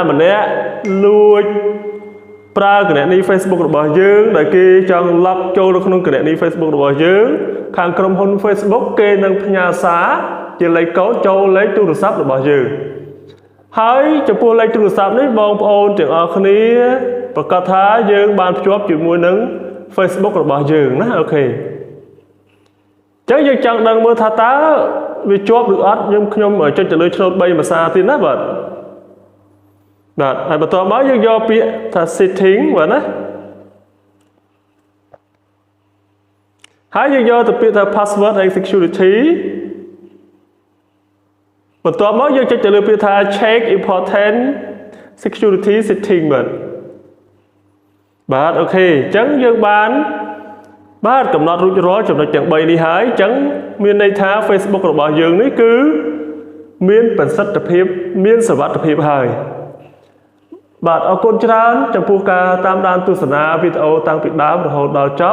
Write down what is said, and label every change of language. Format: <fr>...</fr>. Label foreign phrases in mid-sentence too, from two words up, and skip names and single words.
<km>ម្នាក់លួចប្រើគណនី Facebook របស់យើងដែលគេចង់ log ចូលនៅក្នុងគណនី Facebook របស់យើងខាងក្រុមហ៊ុន Facebook គេនឹងផ្ញើសារជាលេខកូដចូលលេខទូរស័ព្ទរបស់យើងហើយចំពោះលេខទូរស័ព្ទនេះបងប្អូនទាំងអស់គ្នាប្រកាសថាយើងបានភ្ជាប់ជាមួយនឹង Facebook របស់យើងណាអូខេអញ្ចឹងយើងចង់ដឹងមើលថាតើវាជាប់ឬអត់ខ្ញុំចុចទៅលើឆ្នោត3ភាសាទៀតណាបាទ ហើយបន្តមកយើងយកពាក្យថា setting បាទណាហើយយើងយកទៅពាក្យថា</km> <en>password and security</en> <km>បន្ទាប់មកយើងចុចទៅលើពាក្យថា</km> <en>check important security setting</en> <km>បាទអូខេអញ្ចឹងយើងបានកំណត់រួចរាល់ចំណុចទាំង3នេះហើយអញ្ចឹងមានន័យថា Facebook របស់យើងនេះគឺមានប្រសិទ្ធភាពមានសុវត្ថិភាពហើយបាទអរគុណច្រើនចំពោះការតាមដានទស្សនាវីដេអូតាំងពីដើមរហូតដល់ច</km>